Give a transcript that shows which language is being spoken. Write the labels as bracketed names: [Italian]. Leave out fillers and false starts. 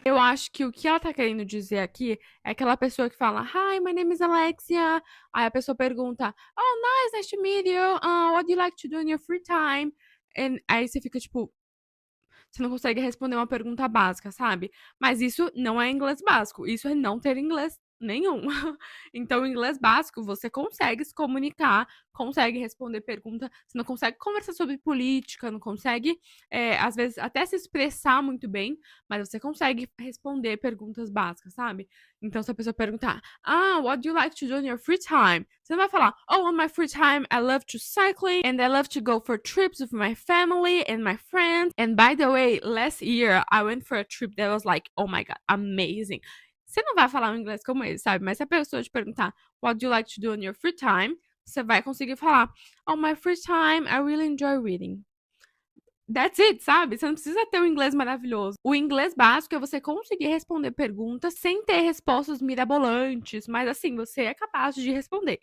[Portuguese] Eu acho que o que ela tá querendo dizer aqui é aquela pessoa que fala, [English] Hi, my name is Alexia. [Portuguese] Aí a pessoa pergunta, [English] Oh, nice to meet you. What do you like to do in your free time? [Portuguese] Aí você fica tipo, você não consegue responder uma pergunta básica, sabe? Mas isso não é inglês básico, isso é não ter inglês nenhum. Então, o inglês básico, você consegue se comunicar, consegue responder pergunta, você não consegue conversar sobre política, não consegue, às vezes, até se expressar muito bem, mas você consegue responder perguntas básicas, sabe? Então, se a pessoa perguntar, [English] what do you like to do in your free time? [Portuguese] Você não vai falar, [English] on my free time, I love to cycling, and I love to go for trips with my family and my friends. And by the way, last year, I went for a trip that was like, oh my God, amazing. [Portuguese] Você não vai falar um inglês como ele, sabe? Mas se a pessoa te perguntar, [English] what do you like to do in your free time? [Portuguese] Você vai conseguir falar, [English] on my free time, I really enjoy reading. That's it, [Portuguese] sabe? Você não precisa ter um inglês maravilhoso. O inglês básico é você conseguir responder perguntas sem ter respostas mirabolantes, mas assim, você é capaz de responder.